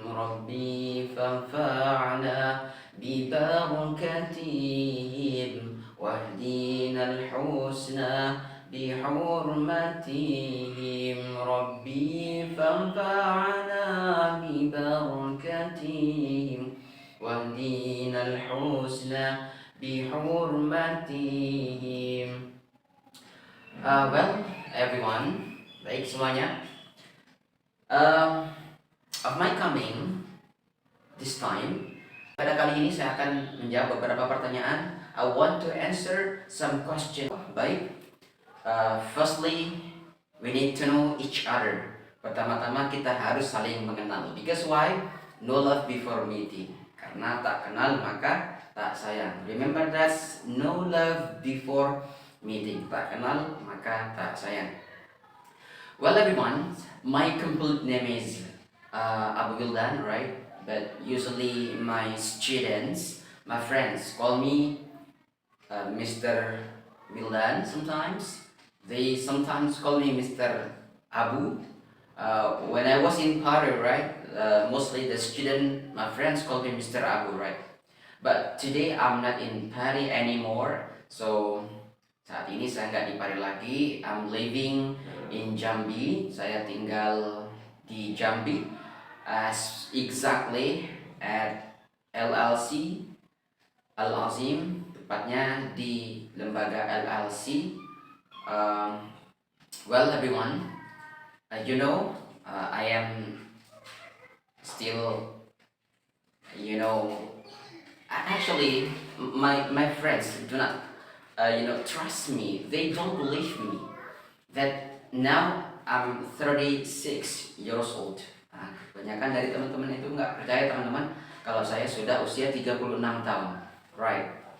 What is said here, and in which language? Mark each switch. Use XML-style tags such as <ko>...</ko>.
<ar>Rabbi fanfa'na bibarakatihim wahdina al-husna بحرمتهم ربي فانفعنا ببركتهم واهدنا الحسنى بحرمتهم.</ar> <en>Well, everyone,</en> <id>baik semuanya.</id> <en>Of my coming this time,</en> <id>pada kali ini saya akan menjawab beberapa pertanyaan.</id> <en>I want to answer some questions.</en> <id>Baik.</id> <en>Firstly, we need to know each other.</en> <id>Pertama-tama kita harus saling mengenal.</id> <en>Because why? No love before meeting.</en> <id>Karena tak kenal maka tak sayang.</id> <en>Remember that, no love before meeting.</en> <id>Tak kenal maka tak sayang.</id> <en>Well, everyone, my complete name is Abu Wildan, right? But usually my students, my friends call me Mr. Wildan sometimes. They sometimes call me Mr. Abu. When I was in Paris, right? Mostly the student, my friends call me Mr. Abu, right? But today I'm not in Paris anymore.</en> <id>So saat ini saya nggak di Paris lagi.</id> <en>I'm living in Jambi.</en> <id>Saya tinggal di Jambi,</id> <en>as exactly at LLC Al-Azim,</en> <id>tepatnya di lembaga LLC.</id> <en>Well, everyone, you know, I am still, actually, my friends do not, trust me. They don't believe me that now I'm 36 years old.</en> <id>Kebanyakan dari teman-teman itu nggak percaya, teman-teman, kalau saya sudah usia 36 tahun, right?</id>